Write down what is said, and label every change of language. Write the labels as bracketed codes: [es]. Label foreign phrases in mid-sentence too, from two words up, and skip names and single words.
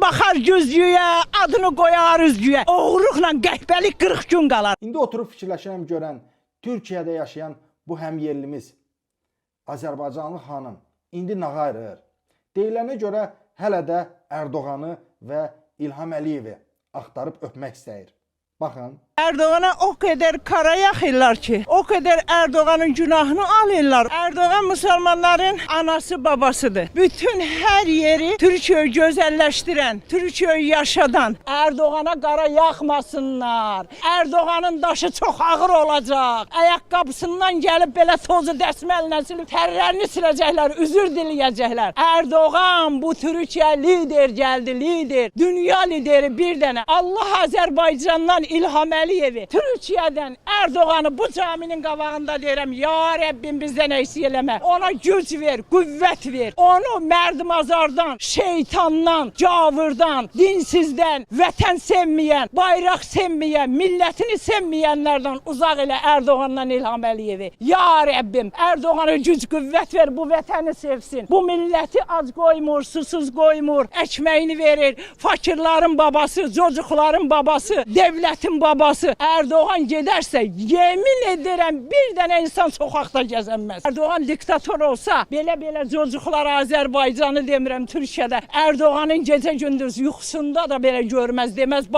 [az] Yazar güzgüyə, adını qoyar üzgüyə. Oğruqla qəhbəlik 40 gün qalar. İndi oturub fikirləşirəm görən Türkiyədə yaşayan bu həmyerlimiz Azərbaycanlı xanım indi nə qayırır? Deyilənə görə hələ də Ərdoğanı və İlham Əliyevi axtarıb öpmək istəyir. Baxın. [tr] Erdoğan'a o kadar kara yakırlar ki, o kadar Erdoğan'ın günahını alırlar. Erdoğan Müslümanların anası babasıdır. Bütün her yeri Türkiye'yi güzelleştiren, Türkiye'yi yaşadan. Erdoğan'a kara yakmasınlar. Erdoğan'ın daşı çok ağır olacak. Ayakkabısından gelip böyle tozu dəsməllə silip terlerini silecekler, özür dileyecekler. Erdoğan bu Türkiye lider geldi, lider. Dünya lideri bir tane. [az] Allah Azerbaycan'dan İlham Əliyevi, Türkiyədən Erdoğan'ı bu caminin qabağında deyirəm, ya Rəbbim bizdən əksik eləmə. Ona güc ver, qüvvət ver. Onu mərdimazardan, şeytandan, cavırdan, dinsizdən, vətən sevməyən, bayraq sevməyən, millətini sevməyənlərdən uzaq elə Erdoğan'dan İlham Əliyevi. Ya Rəbbim, Erdoğan'a güc qüvvət ver, bu vətəni sevsin. Bu milləti ac qoymur, susuz qoymur, [tr] ekmeğini verir. Fakirlərin babası, çocukların babası, devlətin babası. Erdoğan giderse yemin ederim bir tane insan sokakta gezemez. Erdoğan diktatör olsa belə çocuklar Azerbaycan'ı demirəm Türkiye'de Erdoğan'ın gece gündüz yuxusunda da belə görmez demez.